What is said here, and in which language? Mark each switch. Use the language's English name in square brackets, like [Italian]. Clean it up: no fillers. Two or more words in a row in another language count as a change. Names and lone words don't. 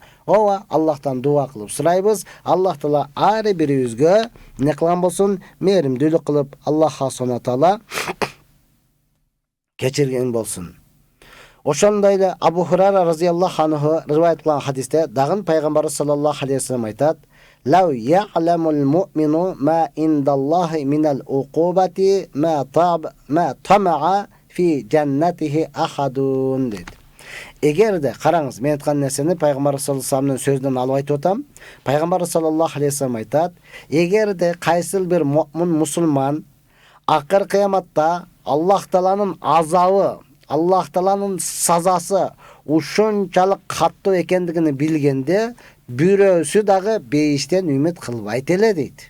[Kyrgyz] Ооба Аллахтан дуа кылып сурайбыз. Аллах Таала ар бирибизге эмне кылган болсун? Мээримдүүлүк кылып, Аллах Субхана Таала кечирген болсун. Ошондой эле Абу Хурайра [Arabic] رضي الله عنه [Kyrgyz] риваят кылган хадисте дагы пайгамбарыбыз [Arabic] صلى الله عليه وسلم [Kyrgyz] айтат: [Arabic] "لو يعلم المؤمن ما عند الله من العقوبة ما طمع في جنته أحد. [Kyrgyz] Эгерде караңыз, мен айткан нерсени пайгамбар [Arabic] صلى الله عليه وسلم [Kyrgyz] сөзүнөн алып айтып атам. Пайгамбар [Arabic] صلى الله عليه وسلم [Kyrgyz] айтат: "Эгерде кайсыл бир муъмин мусулман акыр кыяматта Аллах Тааланын азабы, Аллах Тааланын сазасы ушунчалык каттуу экендигин билгенде, бирөөсү дагы бейиштен үмүт кылбайт эле" дейт.